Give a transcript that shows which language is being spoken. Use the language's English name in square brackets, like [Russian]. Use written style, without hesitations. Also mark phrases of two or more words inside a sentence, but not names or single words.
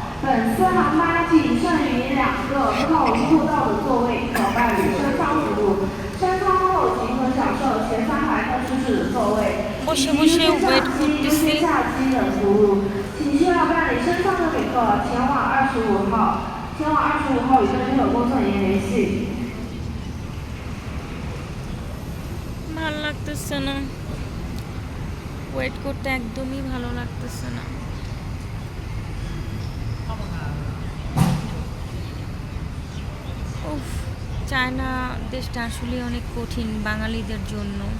[Chinese] 本次航班仅剩余2个靠过道的座位可办理升舱服务，升舱后即可享受前3排更舒适的座位，以及优先上机、优先下机等服务。请需要办理升舱的旅客前往25号，与跟有工作人员联系。 [Bangla] ভালো লাগতেছে না, ওয়েট করতে একদমই ভালো লাগতেছে না। উফ, চায়না দেশটা আসলে অনেক কঠিন বাঙালিদের জন্য।